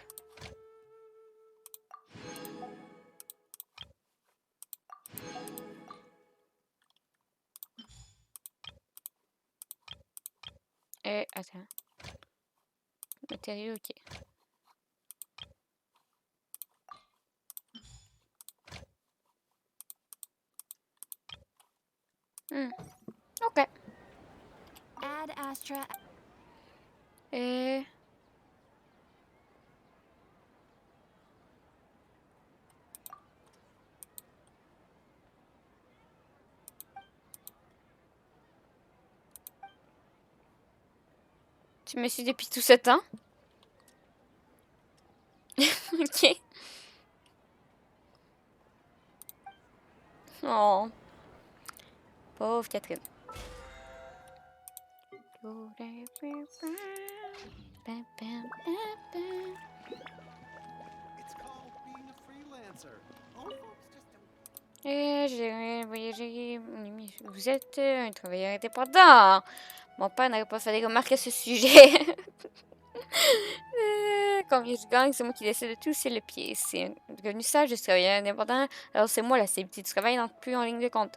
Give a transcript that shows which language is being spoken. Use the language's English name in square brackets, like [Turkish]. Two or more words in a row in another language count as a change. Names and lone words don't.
[French] Attends. Matériaux, ok. Ok. Ad Astra. Tu me suis depuis tout ce temps? Ok. Oh. Pauvre Catherine. [English] It's called being a freelancer. Old folks just don't. [French] J'ai voyagé. Vous êtes un travailleur indépendant. Mon père n'aurait pas fait des remarques à ce sujet. Combien je gagne, c'est moi qui décide de tout, c'est le pied. C'est un revenu sage, je suis travailleur indépendant. Alors c'est moi la stabilité du travail, donc plus en ligne de compte.